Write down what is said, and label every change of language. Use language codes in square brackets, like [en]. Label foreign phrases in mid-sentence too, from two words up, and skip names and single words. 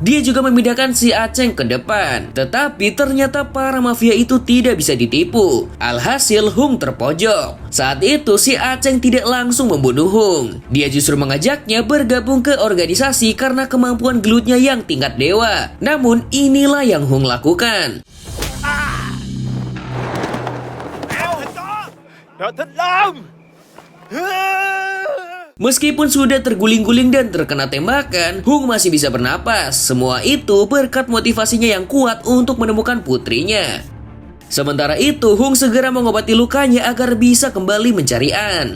[id] Dia juga memindahkan si Aceng ke depan. Tetapi ternyata para mafia itu tidak bisa ditipu. Alhasil, Hung terpojok. Saat itu, si Aceng tidak langsung membunuh Hung. Dia justru mengajaknya bergabung ke organisasi karena kemampuan gelutnya yang tingkat dewa. Namun, inilah yang Hung lakukan. [vi] Nó thích lắm. [id] Meskipun sudah terguling-guling dan terkena tembakan, Hung masih bisa bernapas. Semua itu berkat motivasinya yang kuat untuk menemukan putrinya. Sementara itu, Hung segera mengobati lukanya agar bisa kembali mencari An.